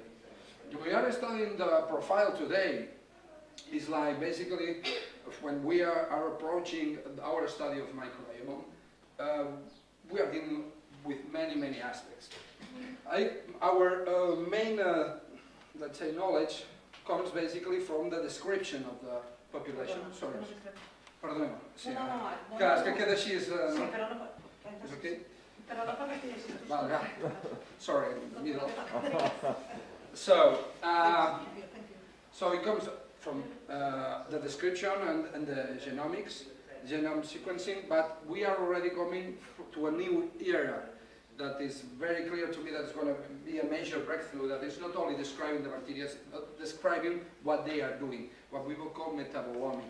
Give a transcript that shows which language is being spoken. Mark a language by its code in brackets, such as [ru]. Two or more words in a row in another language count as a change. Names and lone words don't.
[en] We are studying the profile today. Is like basically when we are approaching our study of microbiome, we are dealing with many aspects. Our main, let's say, knowledge comes basically from the description of the population. Sorry. [ca] Perdona. Sí. Clar, és que queda així. Sí, però no... És okay? Però no pot dir així. Vale, [en] sorry, middle. So it comes from the description and the genomics, genome sequencing, but we are already coming to a new era that is very clear to me that it's going to be a major breakthrough, that is not only describing the bacteria, but describing what they are doing, what we will call metabolomic.